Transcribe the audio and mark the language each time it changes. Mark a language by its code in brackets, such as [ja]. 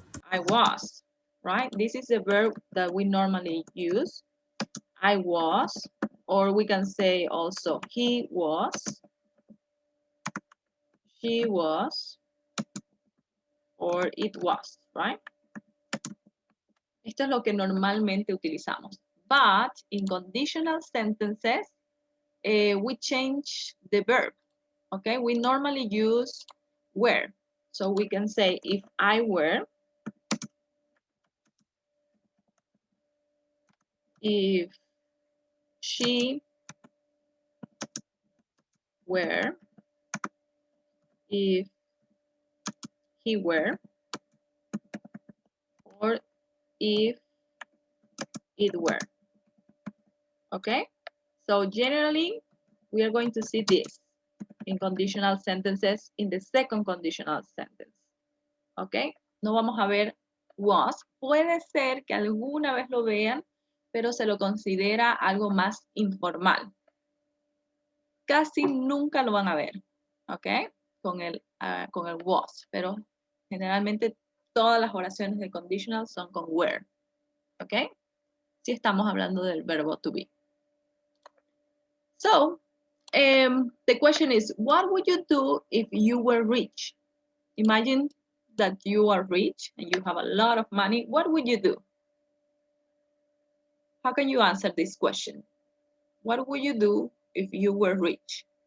[en] I was. right? This is a verb that we normally use. I was, or we can say also he was, she was, or it was, right? [es] Esto es lo que normalmente utilizamos. [en] But in conditional sentences, we change the verb, okay? We normally use were. So we can say, if I were, if she were, if he were, or if it were, okay? So generally, we are going to see this in conditional sentences in the second conditional sentence, okay? [es] No vamos a ver was. Puede ser que alguna vez lo vean, pero se lo considera algo más informal. Casi nunca lo van a ver, ¿ok? Con el was, pero generalmente todas las oraciones de conditional son con were, ¿ok? Si estamos hablando del verbo to be. [en] So, the question is, what would you do if you were rich? Imagine that you are rich and you have a lot of money. What would you do? How can you answer this question? What would you do if you were rich?